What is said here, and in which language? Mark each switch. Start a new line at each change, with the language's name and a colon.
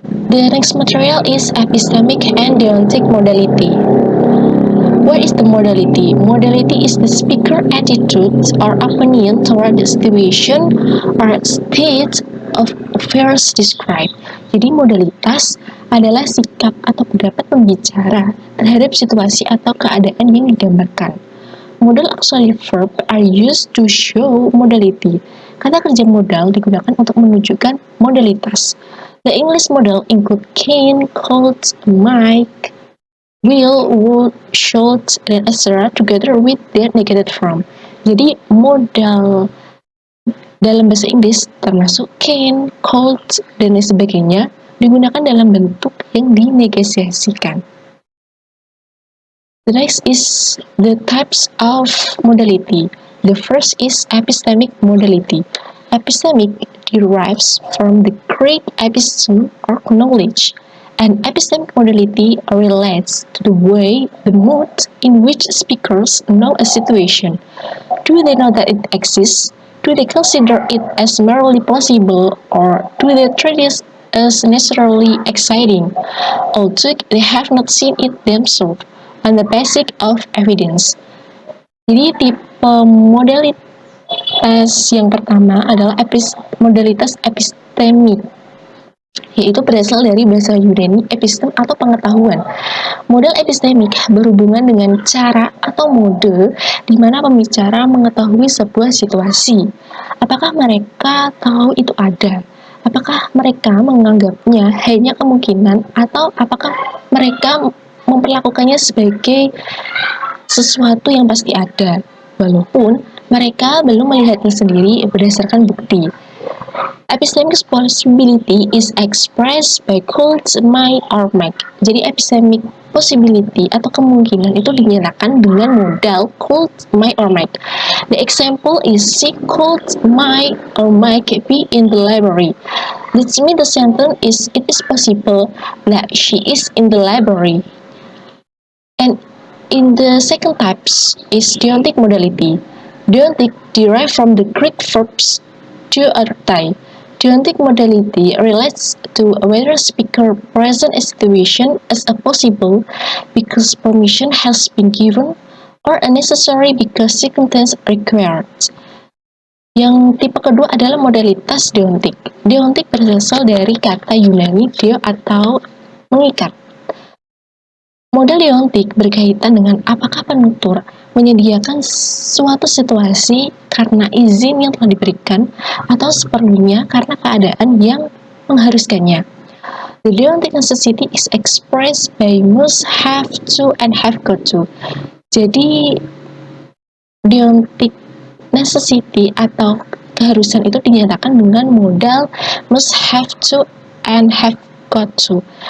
English: The next material is epistemic and deontic modality. What is the modality? Modality is the speaker attitude or opinion toward the situation or state of affairs described.
Indonesian: Jadi modalitas adalah sikap atau pendapat pembicara terhadap situasi atau keadaan yang digambarkan.
English: Modal auxiliary verb are used to show modality.
Indonesian: Kata kerja modal digunakan untuk menunjukkan modalitas.
English: The English modal include can, could, might, will, would, should, dan etc. together with their negative form.
Indonesian: Jadi modal dalam bahasa Inggris termasuk can, could, dan lain sebagainya digunakan dalam bentuk yang dinegasiasikan.
English: The next is the types of modality. The first is epistemic modality. Epistemic derives from the Greek epistem or knowledge. An epistemic modality relates to the way, the mood in which speakers know a situation. Do they know that it exists? Do they consider it as merely plausible, or do they treat it as necessarily exciting, although they have not seen it themselves on the basis of evidence?
Indonesian: Jadi tipe modalitas yang pertama adalah modalitas epistemik, yaitu berasal dari bahasa Yunani epistem atau pengetahuan. Model epistemik berhubungan dengan cara atau mode di mana pembicara mengetahui sebuah situasi. Apakah mereka tahu itu ada? Apakah mereka menganggapnya hanya kemungkinan, atau apakah mereka memperlakukannya sebagai sesuatu yang pasti ada, walaupun mereka belum melihatnya sendiri berdasarkan bukti.
English: Epistemic possibility is expressed by could, might, or might.
Indonesian: Jadi epistemic possibility atau kemungkinan itu dinyatakan dengan modal could, might, or might.
English: The example is she could, might, or might be in the library. This means the sentence is it is possible that she is in the library. And in the second types is deontic modality. Deontic derived from the Greek verbs deontai. Deontic modality relates to whether speaker present a situation as a possible because permission has been given or unnecessary because circumstance required.
Indonesian: Yang tipe kedua adalah modalitas deontik. Deontik berasal dari kata Yunani deo atau mengikat. Modal deontik berkaitan dengan apakah penutur menyediakan suatu situasi karena izin yang telah diberikan atau seperlunya karena keadaan yang mengharuskannya.
English: The deontic necessity is expressed by must, have to, and have got to.
Indonesian: Jadi deontic necessity atau keharusan itu dinyatakan dengan modal must, have to, and have got to.